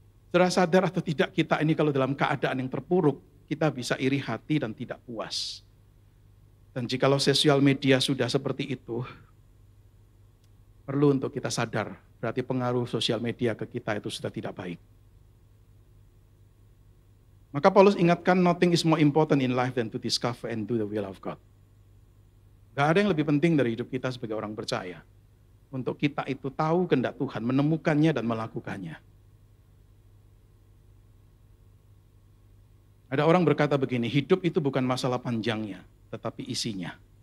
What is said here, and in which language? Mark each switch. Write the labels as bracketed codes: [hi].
[id] Saudara sadar atau tidak, kita ini kalau dalam keadaan yang terpuruk, kita bisa iri hati dan tidak puas. Dan jikalau sosial media sudah seperti itu, perlu untuk kita sadar, berarti pengaruh sosial media ke kita itu sudah tidak baik. Maka Paulus ingatkan, [en] nothing is more important in life than to discover and do the will of God. [id] Gak ada yang lebih penting dari hidup kita sebagai orang percaya. Untuk kita itu tahu kehendak Tuhan, menemukannya dan melakukannya. Ada orang berkata begini, hidup itu bukan masalah panjangnya, tetapi isinya.